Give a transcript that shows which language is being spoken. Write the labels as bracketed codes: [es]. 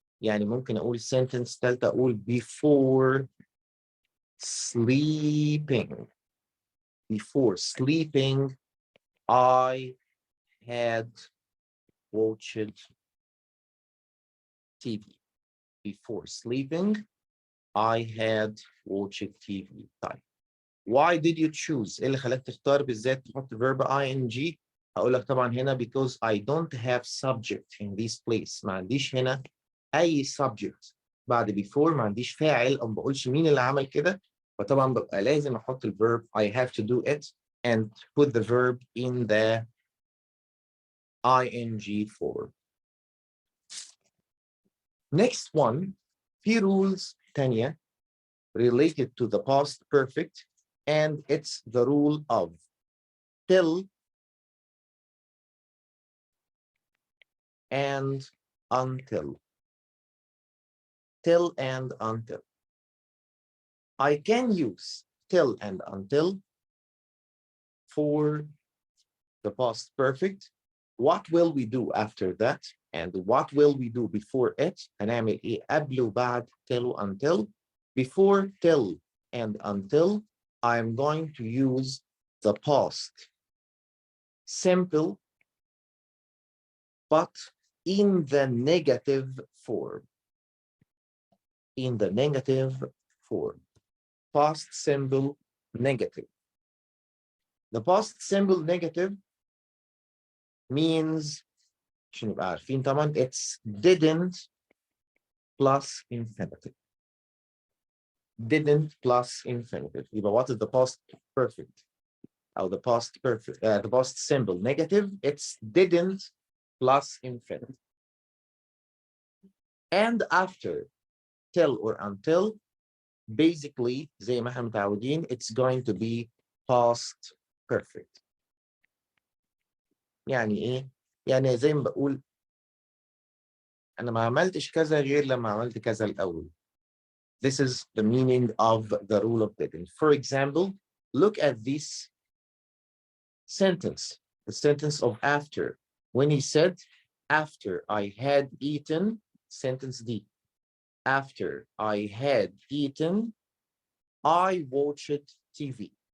[ar] يعني ممكن اقول sentence تالتة اقول [en] before sleeping I had watched TV. Before sleeping I had watched TV. طيب why did you choose؟ [ar] ايه اللي خلاك تختار بالذات تحط verb ing؟ [en] هقول لك طبعا هنا because I don't have subject in this place. [ar] ما عنديش هنا اي subject بعد before، ما عنديش فاعل او ما بقولش مين اللي عمل كده. فطبعا ببقى لازم احط الverb [en] I have to do it and put the verb in the ing form. Next one, [ar] في rules تانية [en] related to the past perfect, and it's the rule of till and until. Till and until. I can use till and until for the past perfect. What will we do after that? And what will we do before it? [ar] هنعمل ايه قبل وبعد till until. [en] Before till and until, I'm going to use the past simple, but in the negative form. In the negative form. Past simple negative. The past simple negative means, [ar] عشان نبقى عارفين طبعا, [en] it's didn't plus infinitive. Didn't plus infinitive. يبقى what is the past perfect? Or the past perfect, the past simple negative, it's didn't plus infinitive. And after till or until, basically [ar] زي ما احنا متعودين, [en] it's going to be past perfect. [ar] يعني ايه؟ يعني زي ما بقول انا ما عملتش كذا غير لما عملت كذا الاول. [en] This is the meaning of the rule of didn't. For example, look at this sentence, the sentence of after. When he said, after I had eaten, sentence D. After I had eaten, I watched TV.